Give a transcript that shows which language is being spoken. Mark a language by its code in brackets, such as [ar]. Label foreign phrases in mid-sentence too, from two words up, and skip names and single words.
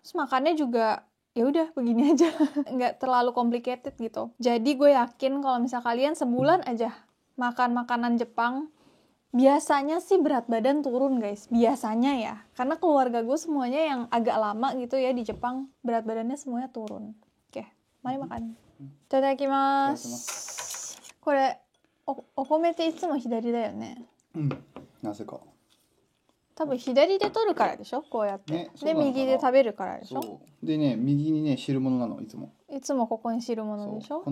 [id] Terus makannya juga ya udah begini aja, nggak terlalu complicated gitu. Jadi gue yakin kalau misal kalian sebulan aja makan makanan Jepang, biasanya sih berat badan turun guys, biasanya ya. Karena keluarga gue semuanya yang agak lama gitu ya di Jepang, berat badannya semuanya turun. Oke, mari makan. Itadakimasu. [ja] これ、お米っていつも左だよね。なぜか。多分左で取るからでしょ、こうやって。ね、で、右で食べるからでしょ。そうでね、右にね汁物なのいつも。いつもここに汁物でしょ。